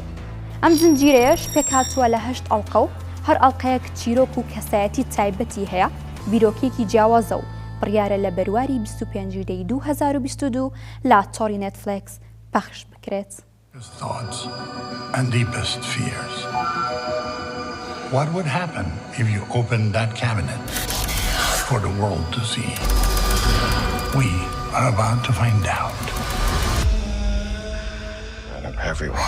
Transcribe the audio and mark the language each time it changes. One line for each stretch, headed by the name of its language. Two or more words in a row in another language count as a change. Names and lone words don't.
Central Kurdish: ئەم زنجیرەیەش پێک هاتووە لە 8 ئەڵقە و هەر ئەڵقەیەک چیرۆک و کەسایەتی تایبەتی هەیە بیرۆکێکی جیاوازە و بڕیارە لە بەرواری 25/2022 لا تۆڕی نێتفلیکس پەخش بکرێت.
English: Thoughts and deepest fears. What would happen if you opened that cabinet for the world to see? We are about to find out. Out of everyone.